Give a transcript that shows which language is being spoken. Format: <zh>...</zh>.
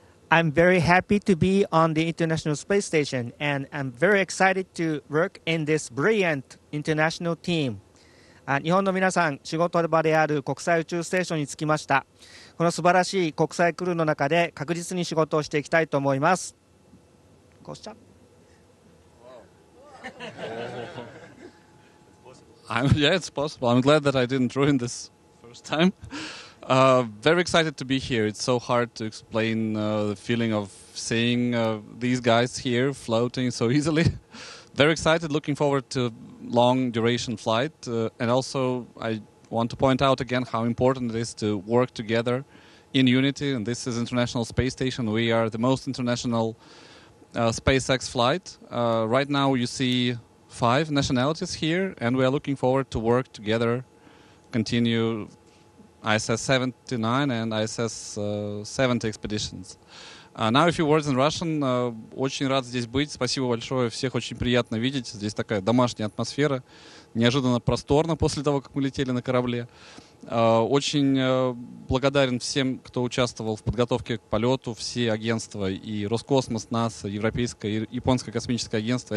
<en>I'm very happy to be on the International Space Station, and I'm very excited to work in this brilliant international team.</en> <ja>日本の皆さん、仕事場である国際宇宙ステーションに着きました。この素晴らしい国際クルーの中で確実に仕事をしていきたいと思います。</ja> <en>Yeah, it's possible. I'm glad that I didn't ruin this first time. Very excited to be here. It's so hard to explain the feeling of seeing these guys here floating so easily. Very excited, looking forward to long duration flight. And also I want to point out again how important it is to work together in unity. And this is International Space Station. We are the most international SpaceX flight. Right now you see 5 nationalities here, and we are looking forward to work together, continue ISS 79 and ISS 70 expeditions. Now a few words in Russian.</en> <ru>Очень рад здесь быть. Спасибо большое. Всех очень приятно видеть. Здесь такая домашняя атмосфера. Неожиданно просторно после того, как мы летели на корабле. Очень благодарен всем, кто участвовал в подготовке к полету. Все агентства, и Роскосмос, НАСА, Европейское и Японское космическое агентство.</ru>